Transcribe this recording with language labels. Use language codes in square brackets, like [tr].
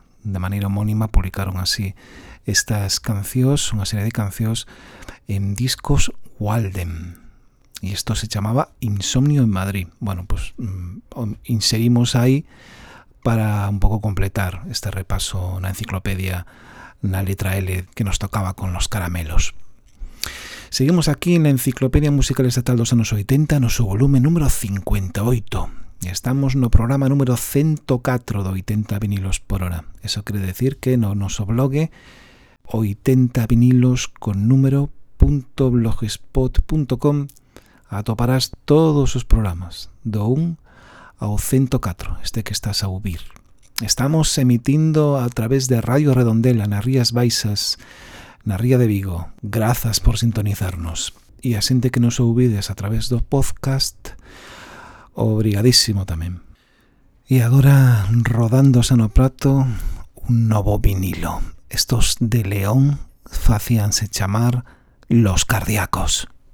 [gl] De maneira homónima publicaron así estas cancións, unha serie de cancións en discos Walden. [es] Y esto se llamaba Insomnio en Madrid. Bueno, pues inserimos ahí para un poco completar este repaso en la enciclopedia, en la letra L que nos tocaba con Los Caramelos. Seguimos aquí en la Enciclopedia Musical Estatal dos años 80, en su volumen número 58. Y estamos en el programa número 104 de 80 vinilos por hora. Eso quiere decir que en nuestro blog 80 vinilos con número .blogspot.com [gl] atoparás todos os programas, do 1 ao 104, este que estás a ouvir. Estamos emitindo a través de Radio Redondela, nas Rías Baixas, na Ría de Vigo. Grazas por sintonizarnos. E a xente que nos ouvides a través do podcast, obrigadísimo tamén. E agora, rodando xa no prato, un novo vinilo. [es] Estos de León [gl] facíanse chamar Los Cardíacos.